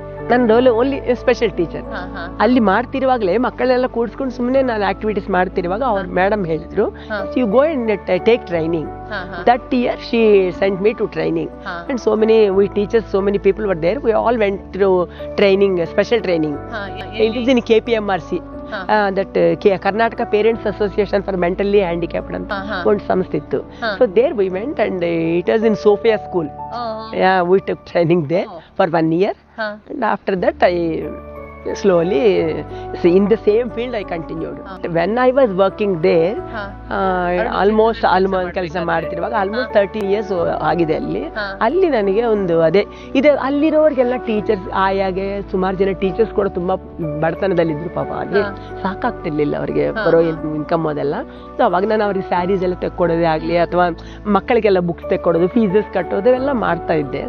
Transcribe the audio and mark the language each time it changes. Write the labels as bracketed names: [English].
[Kannada] ನನ್ನ roll only special teacher. ಅಲ್ಲಿ ಮಾಡ್ತಿರುವಾಗಲೇ ಮಕ್ಕಳೆಲ್ಲ ಕೂಡಿಸ್ಕೊಂಡು ಸುಮ್ಮನೆ ನಾನು ಆಕ್ಟಿವಿಟೀಸ್ ಮಾಡ್ತಿರುವಾಗ ಅವ್ರ ಮೇಡಮ್ ಹೇಳಿದ್ರು, [English] You go and take training. That year she sent me to training and so many we teachers, so many people were there. We all went through training, special training. It is in KPMRC. [Kannada] That Karnataka parents association for mentally handicapped ಅಂತ ಒಂದು ಸಂಸ್ಥೆ ಇತ್ತು. [English] So there we went and it was in Sophia school. We took training there for 1 year, and after that I slowly in the same field I continued. When I was working there, almost [Kannada] ಕೆಲಸ ಮಾಡ್ತಿರುವಾಗ almost 30 years ಆಗಿದೆ ಅಲ್ಲಿ ನನಗೆ ಒಂದು ಅದೇ ಇದೆ. ಅಲ್ಲಿರೋರಿಗೆಲ್ಲ teachers ಆಯಾಗೆ ಸುಮಾರು ಜನ teachers ಕೂಡ ತುಂಬಾ ಬಡತನದಲ್ಲಿದ್ರು ಪಾಪ. ಹಾಗೆ ಸಾಕಾಗ್ತಿರ್ಲಿಲ್ಲ ಅವ್ರಿಗೆ ಬರೋ ಇನ್ಕಮ್ ಅದೆಲ್ಲ. ಸೊ ಅವಾಗ ನಾನು ಅವ್ರಿಗೆ ಸ್ಯಾರೀಸ್ ಎಲ್ಲ ತೆಕ್ಕೊಡೋದೇ ಆಗಲಿ ಅಥವಾ ಮಕ್ಕಳಿಗೆಲ್ಲ ಬುಕ್ಸ್ ತೆಕ್ಕೊಡೋದು, ಫೀಸಸ್ ಕಟ್ಟೋದು ಎಲ್ಲ ಮಾಡ್ತಾ ಇದ್ದೆ.